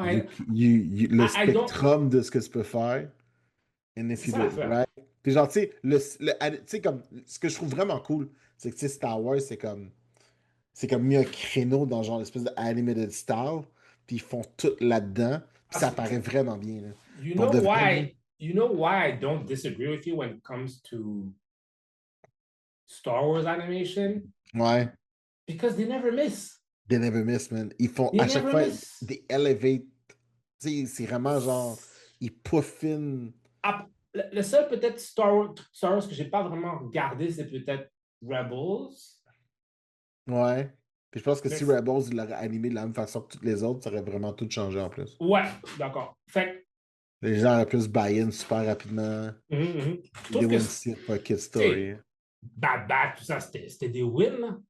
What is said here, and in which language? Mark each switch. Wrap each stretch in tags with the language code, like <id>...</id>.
<fr>le spectrum de ce que tu peux faire.</fr> <en>And if you do it right.</en> <fr>Puis genre, tu sais, comme, ce que je trouve vraiment cool, c'est que, tu sais, Star Wars, c'est comme mis un créneau dans genre l'espèce de animated style, puis ils font tout là-dedans, puis ça paraît vraiment bien. Là.</fr> <en>You know why I don't disagree with you when it comes to Star Wars animation?</en> <fr>Ouais.</fr> <en>Because they never miss. They never miss, man.</en> <fr>Ils font à chaque fois des elevate. Tu sais, c'est vraiment genre, ils peaufinent. Le seul peut-être Star Wars que j'ai pas vraiment regardé, c'est peut-être Rebels. Ouais. Puis je pense que si Rebels il l'aurait animé de la même façon que toutes les autres, ça aurait vraiment tout changé en plus. Ouais, d'accord. Fait les gens auraient pu se buy-in super rapidement.</fr> <en>They wouldn't see it for a kid story.</en> <fr>Bad Batch, tout ça, c'était des wins.</fr>